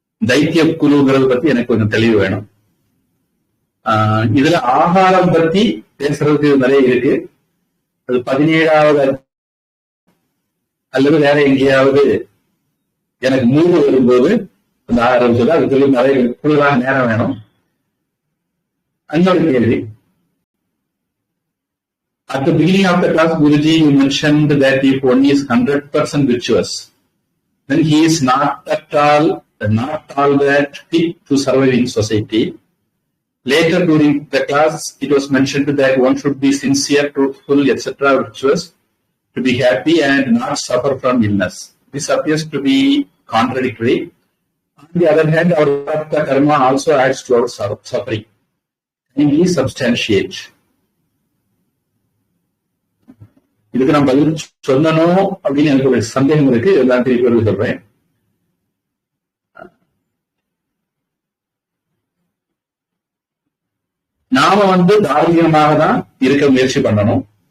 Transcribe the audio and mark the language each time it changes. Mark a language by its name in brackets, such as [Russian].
[Tamil] தைத்திய குழுங்கிறது பத்தி எனக்கு கொஞ்சம் தெளிவு வேணும். இதுல ஆகாரம் பத்தி பேசுறதுக்கு நிறைய இருக்கு. அது 17வது அல்லது வேற எங்கேயாவது எனக்கு மூடு வரும்போது அந்த ஆகாரம் சொல்ல அது சொல்லி நிறைய கூடுதலாக நேரம் வேணும். [English] another theory. At the beginning of the class, Guruji, you mentioned that if one is 100% virtuous, then he is not at all that fit to survive in society. Later during the class, it was mentioned that one should be sincere, truthful, etc., virtuous, to be happy and not suffer from illness. This appears to be contradictory. On the other hand, our karma also adds to our suffering. Can we substantiate? [Tamil] இதுக்கு நான் பதில் சொல்லணும் அப்படின்னு எனக்கு ஒரு சந்தேகம் இருக்கு. எல்லாம் திருப்பி சொல்றேன். நாம தார்மீகமாக தான் இருக்க முயற்சி பண்ணணும்.